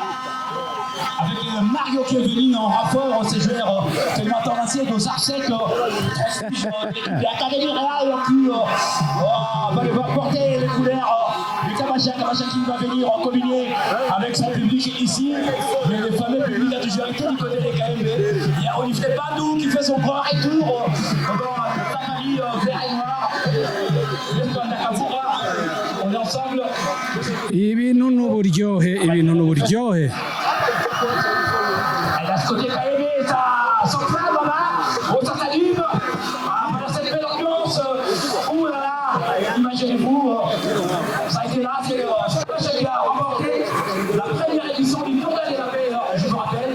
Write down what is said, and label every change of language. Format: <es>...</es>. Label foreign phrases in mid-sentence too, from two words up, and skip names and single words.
<fr>Avec Mario qui est venu en renfort, ces joueurs tellement tendancieux de Arsec, l'Académie Real qui va devoir porter les couleurs du Kabacha qui va venir en communier avec son public ici. Mais le fameux public a toujours été du côté des KMB. Il y a Olivier Bandou qui fait son grand retour dans sa famille vert et noir. On est ensemble.</fr> <rw>Ibintu n'uburyohe, ibintu n'uburyohe.</rw> <fr>Elle a ce côté KMB, ça s'enflamme là, on s'allume. Voilà cette belle ambiance. Ouh là là, imaginez-vous, ça a été là, c'est le qui a remporté la première édition du Tournoi de la Paix, je vous rappelle.</fr>